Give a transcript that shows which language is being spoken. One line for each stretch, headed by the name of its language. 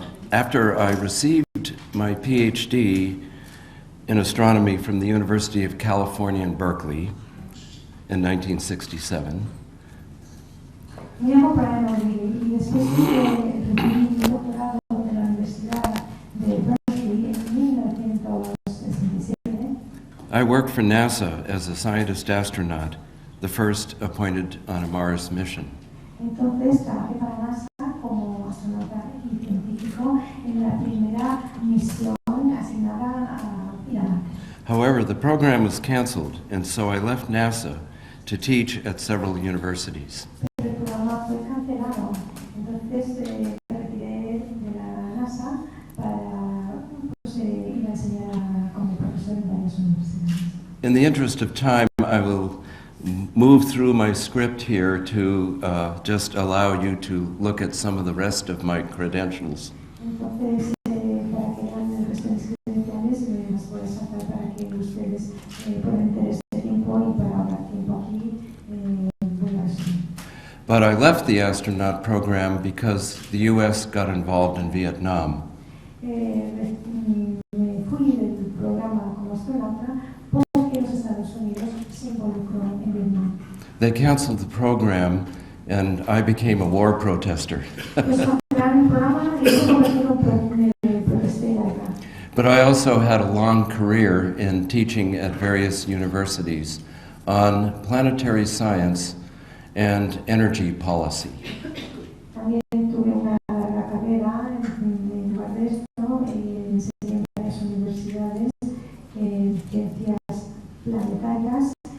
English: After I received my PhD in astronomy from the University of California in Berkeley in 1967,
Spanish: Me llamo Brian O'Leary y después de recibir mi doctorado de la Universidad de Berkeley en 1967,
English: I worked for NASA as a scientist astronaut, the first appointed on a Mars mission.
Spanish: entonces trabajé para NASA como astronauta y científico en la primera misión asignada a Irak.
English: However, the program was canceled, and so I left NASA to teach at several universities.
Spanish: Pero el programa fue cancelado, entonces me retiré de la NASA para ir a enseñar como profesor en varias universidades.
English: In the interest of time, I will move through my script here to just allow you to look at some of the rest of my credentials.
Spanish: Entonces, para que vean el resto de mis credenciales, me las voy a sacar para que ustedes puedan tener este tiempo y para ahorrar tiempo aquí, voy a resumir.
English: But I left the astronaut program because the U.S. got involved in Vietnam.
Spanish: Me fui del programa como astronauta porque los Estados Unidos se involucró en Vietnam.
English: They canceled the program, and I became a war protester.
Spanish: Pues cancelaron el programa y yo me convertí en protesté en la guerra.
English: But I also had a long career in teaching at various universities on planetary science and energy policy.
Spanish: También tuve una larga carrera en lugar de esto, enseñé en varias universidades en ciencias planetarias,